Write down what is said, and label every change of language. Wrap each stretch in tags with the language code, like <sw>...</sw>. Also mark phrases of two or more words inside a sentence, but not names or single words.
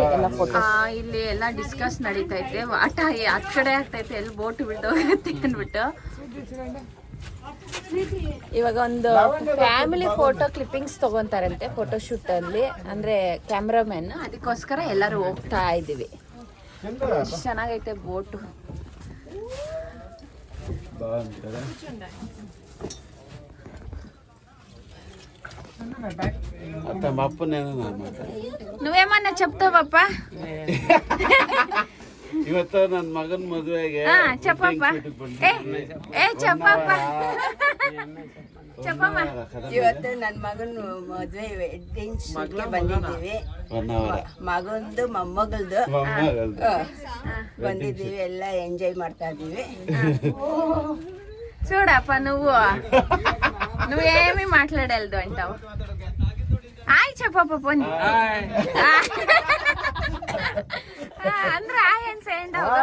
<kn>ಎಲ್ಲ ಫೋಟೋ ಇಲ್ಲಿ ಎಲ್ಲ ಡಿಸ್ಕಸ್ ನಡೀತಾ ಐತೆ. ಆಟ ಆ ಕಡೆ ಆಗ್ತೈತೆ, ಎಲ್ಲಿ ಬೋಟ್ ಬಿಡ್ದೋಗುತ್ತೆ ಅಂದ್ಬಿಟ್ಟು ಇವಾಗ ಒಂದು</kn> <en>family photo clippings</en> <kn>ತಗೊಂತಾರಂತೆ ಫೋಟೋಶೂಟ್ ಅಲ್ಲಿ, ಅಂದ್ರೆ ಕ್ಯಾಮ್ರಾಮನ್. ಅದಕ್ಕೋಸ್ಕರ ಎಲ್ಲರೂ ಹೋಗ್ತಾ ಇದೀವಿ. ಚೆನ್ನಾಗೈತೆ ಬೋಟು.</kn> <te>నువ్వేమన్నా చెప్తావప్ప?</te> <kn>ಇವತ್ತು ನನ್ನ ಮಗನ ಮದುವೆಗೆ</kn> <te>చెప్పప్ప. ఏ చెప్పప్ప చెప్పಮ್ಮ.</te> <kn>ಇವತ್ತು ನನ್ನ ಮಗನ ಮದುವೆ</kn> <en>wedding shootಗೆ</en> <kn>ಬಂದಿದ್ದೀವಿ. ಮಗಂದು ಮೊಮ್ಮಗಳದು ಬಂದಿದ್ದೀವಿ. ಎಲ್ಲ ಎಂಜಾಯ್ ಮಾಡ್ತಾ ಇದ್ದೀವಿ.</kn> <te>చూడప్ప, నువ్వేమి మాట్లాడలేదు అంటావు. హాయ్ చెప్పప్ప పోనీ. అందరూ హాయ్ అని చేయండి.</te>